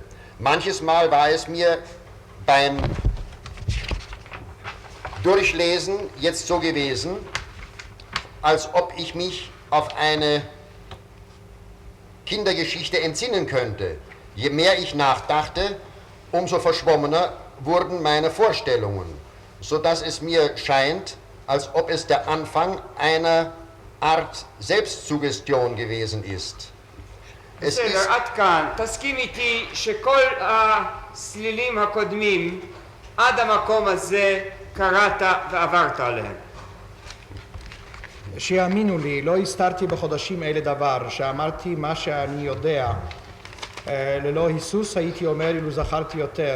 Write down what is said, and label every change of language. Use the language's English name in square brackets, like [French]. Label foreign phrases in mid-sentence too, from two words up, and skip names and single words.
[German] Manches Mal war es mir beim Durchlesen jetzt so gewesen, als ob ich mich auf eine Kindergeschichte entsinnen könnte. Je mehr ich nachdachte, umso verschwommener wurden meine Vorstellungen, sodass es mir scheint, als ob es der Anfang einer Art Selbstsuggestion gewesen ist. Es ist [Hebrew] עד כאן, תסכים איתי שכל הסלילים הקודמים עד המקום הזה קראת ועברת עליהם. שיאמינו לי, לא הסתרתי בחודשים אלה דבר, שאמרתי מה שאני יודע. ללא היסוס הייתי אומר אילו זכרתי יותר.